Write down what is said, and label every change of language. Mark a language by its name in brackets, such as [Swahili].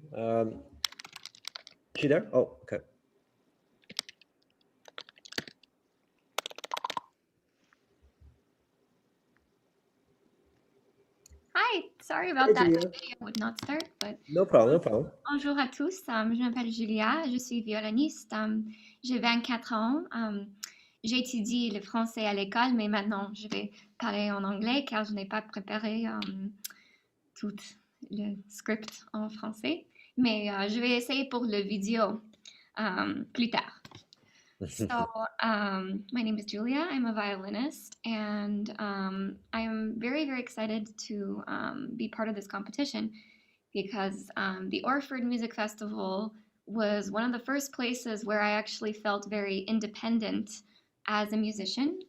[English] Is she there? Oh, okay. Hi, sorry about that. The video would not start, but no problem, no problem. [French] Bonjour à tous. Je m'appelle Julia, je suis violoniste. J'ai 24 ans. J'ai étudié le français à l'école, mais maintenant je vais parler en anglais car je n'ai pas préparé tout le script en français. Mais je vais essayer pour le vidéo plus tard. [English] So, my name is Julia. I'm a violinist, and I am very, very excited to be part of this competition because the Orford Music Festival was one of the first places where I actually felt very independent as a musician.